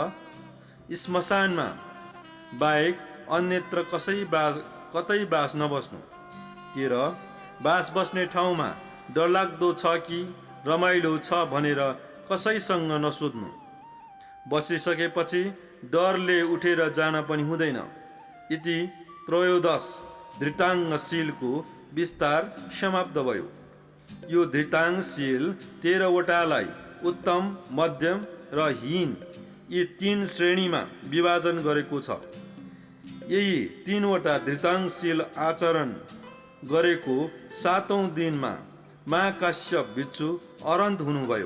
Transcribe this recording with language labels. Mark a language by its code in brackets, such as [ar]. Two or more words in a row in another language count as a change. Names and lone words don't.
[ne] श्मशानमा बाहेक अन्यत्र कतै बास नबस्नु। 13. बास बस्ने ठाउँमा डरलाग्दो छ कि रमाइलो छ भनेर कसैसँग नसोध्नु। बसिसकेपछि डरले उठेर जान पनि हुँदैन। इति त्रयोदश धृताङ्गशीलको विस्तार समाप्त भयो। यो धृताङ्गशील 13वटालाई उत्तम, मध्यम र हीन यी 3 श्रेणीमा विभाजन गरेको छ। यही 3वटा धृताङ्गशील आचरण गरेको 7औं दिनमा महाकाश्यप भिक्षु अरहन्त हुनुभयो।